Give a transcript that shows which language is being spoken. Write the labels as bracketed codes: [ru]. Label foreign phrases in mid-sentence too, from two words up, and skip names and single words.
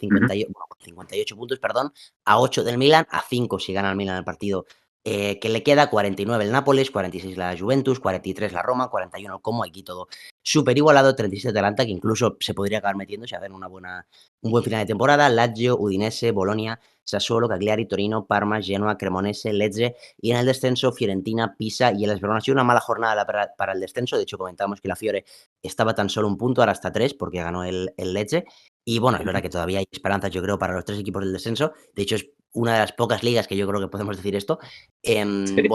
[es] Ujú. 58 puntos, perdón, a 8 del Milan, a 5 si gana el Milan el partido que le queda, 49 el Nápoles, 46 la Juventus, 43 la Roma, 41 el Como, aquí todo súper igualado, 37 Atalanta, que incluso se podría acabar metiendo si hacen un buen final de temporada, Lazio, Udinese, Bolonia, Sassuolo, Cagliari, Torino, Parma, Genoa, Cremonese, Lecce, y en el descenso, Fiorentina, Pisa y el Verona. Ha sido una mala jornada para el descenso. De hecho, comentábamos que la Fiore estaba tan solo un punto, ahora hasta tres, porque ganó el Lecce. Y bueno, es verdad que todavía hay esperanzas, yo creo, para los tres equipos del descenso. De hecho, es una de las pocas ligas que yo creo que podemos decir esto. Sí.